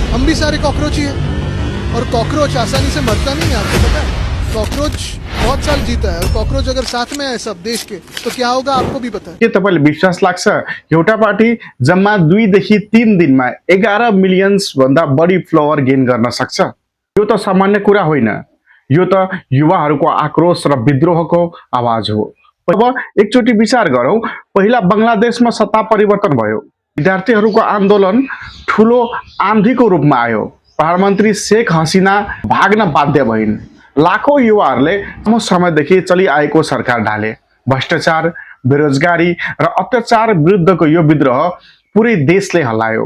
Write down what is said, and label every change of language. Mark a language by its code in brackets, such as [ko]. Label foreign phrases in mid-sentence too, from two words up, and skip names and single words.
[hi] भी सारे कॉकरोच ही है और कॉकरोच आसानी से मरता नहीं है, आपको पता है? कॉकरोच बहुत साल जीता है और कॉकरोच अगर साथ में है सब देश के तो क्या होगा आपको भी पता है। [ne] के तपाईँले विश्वास लाग्छ एउटा पार्टी जम्मा 2 देखि 3 दिनमा 11 मिलियन्स भन्दा बढी [en] follower gain [ne] गर्न सक्छ? यो त सामान्य कुरा होइन, यो त युवाहरूको आक्रोश र विद्रोहको आवाज हो। अब एकचोटि विचार गरौँ, पहिला बङ्गलादेशमा सत्ता परिवर्तन भयो, विद्यार्थीहरूको आन्दोलन ठुलो आन्धीको रूपमा आयो, प्रधानमन्त्री शेख हसिना भाग्न बाध्य भइन्, लाखौं युवाहरूले लामो समयदेखि चलिआएको सरकार ढाले, भ्रष्टाचार, बेरोजगारी र अत्याचार विरुद्धको यो विद्रोह पुरै देशले हल्लायो।